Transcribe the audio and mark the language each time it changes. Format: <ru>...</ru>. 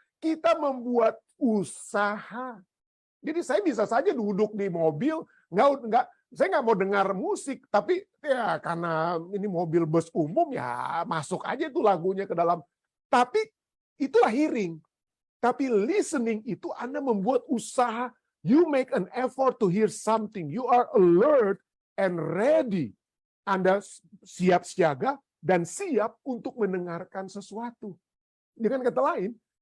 <id>Kita membuat usaha. Jadi saya bisa saja duduk di mobil, saya nggak mau dengar musik, tapi ya karena ini mobil bus umum ya masuk aja tuh lagunya ke dalam. Tapi itulah hearing. Tapi listening itu Anda membuat usaha.</id> <en>You make an effort to hear something. You are alert and ready.</en> <id>Anda siap siaga dan siap untuk mendengarkan sesuatu. Dengan kata lain,</id>